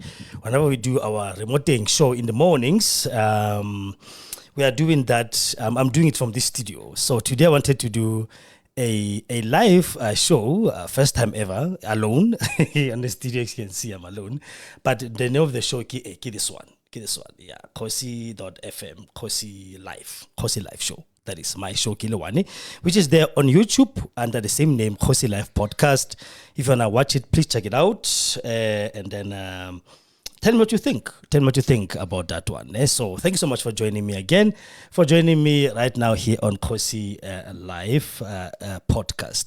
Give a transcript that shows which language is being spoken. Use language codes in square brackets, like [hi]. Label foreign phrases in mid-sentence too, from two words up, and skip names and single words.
[en] Whenever we do our remoting show in the mornings, we are doing that. I'm doing it from this studio. So today I wanted to do a live show, first time ever, alone. On the studio, you can see I'm alone. But the name of the show, this one. Yeah, kgosi.fm, Kgosi Live Show. That is my show, Kilowane, which is there on YouTube under the same name, Kgosi Live Podcast. If you want to watch it, please check it out. And then tell me what you think. Tell me what you think about that one. So thank you so much for joining me again, for joining me right now here on Kgosi Live Podcast.